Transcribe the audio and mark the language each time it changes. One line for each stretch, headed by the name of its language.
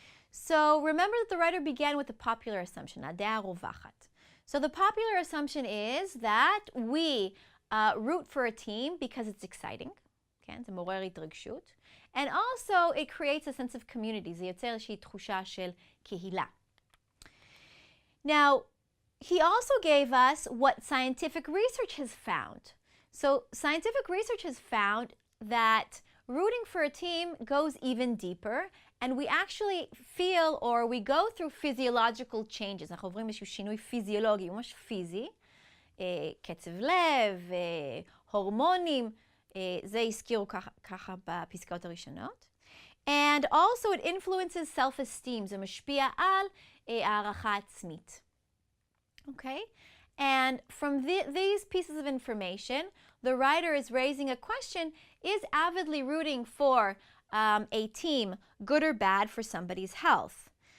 English: So remember that the writer began with the popular assumption,
Hebrew: הדעה הרווחת.
English: So the popular assumption is that we root for a team because it's exciting.
Hebrew: כן, זה מעורר התרגשות.
English: And also it creates a sense of community.
Hebrew: זה יוצר איזושהי תחושה של קהילה.
English: Now, he also gave us what scientific research has found. So scientific research has found that rooting for a team goes even deeper, and we actually feel or we go through physiological changes.
Hebrew: אנחנו עוברים איזשהו שינוי פיזיולוגי, ממש פיזי, קצב לב, הורמונים, זה הזכירו ככה בפסקאות הראשונות.
English: And also it influences self-esteem,
Hebrew: זה משפיע על הערכה עצמית.
English: Okay? And from these pieces of information, the writer is raising a question, is avidly rooting for a team good or bad for somebody's health?